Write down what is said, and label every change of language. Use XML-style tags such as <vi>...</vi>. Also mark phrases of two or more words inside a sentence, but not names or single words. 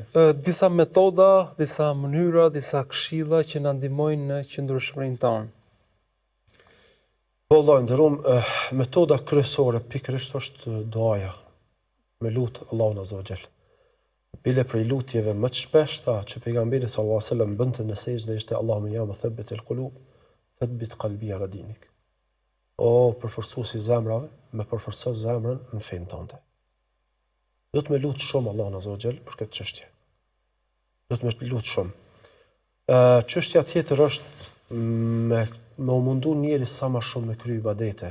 <sq>Disa metoda, disa mënyra, disa këshilla që na ndihmojnë në qëndrueshmërinë tonë. Po Allah nderuam, metoda kryesore pikërisht është duaja. Me lut Allahun</sq> <ar>عز وجل.</ar> <sq>Bile prej lutjeve më të shpeshta që pejgamberi</sq> <ar>صلى الله عليه وسلم</ar> <sq>bënte në sejdë ishte</sq> <ar>اللهم يا مثبت القلوب ثبت قلبي على دينك.</ar> <sq>O përforcuesi zemrave, me përforco zemrën në fenë tënde. Do të më lut shumë Allahun</sq> <ar>عز وجل</ar> <sq>për këtë çështje. Do të më lut shumë. Çështja tjetër është me u mundu njeri sa më shumë me kry ibadete.</sq>